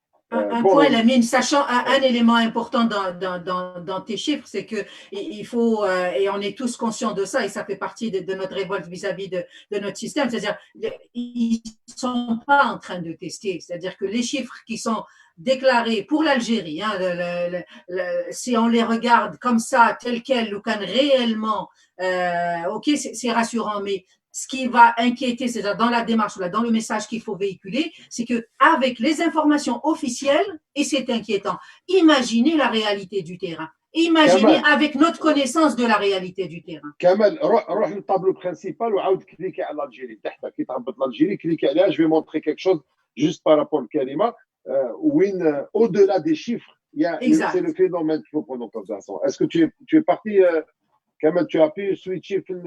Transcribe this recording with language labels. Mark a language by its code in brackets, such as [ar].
[fr] un point, Lamine, sachant un élément important dans tes chiffres, c'est que il faut, et on est tous conscients de ça, et ça fait partie de notre révolte vis-à-vis de notre système, c'est-à-dire ils sont pas en train de tester, c'est-à-dire que les chiffres qui sont déclarés pour l'Algérie, hein, si on les regarde comme ça, tel quel, ou quand réellement, ok, c'est rassurant, mais ce qui va inquiéter, c'est-à-dire dans la démarche, dans le message qu'il faut véhiculer, c'est qu'avec les informations officielles, et c'est inquiétant, imaginez la réalité du terrain. Imaginez avec notre connaissance de la réalité du terrain. [ar] Kamel, روح لل [fr] tableau principal [ar] وعاود كليكي على l'Algérie. تحت كي تهبط [fr] l'Algérie, cliquez [ar] عليها, [fr] je vais montrer quelque chose juste par rapport à Karima. Au-delà des chiffres, c'est le phénomène qu'il faut prendre en considération. Est-ce que tu es parti Kamel, tu as pu switcher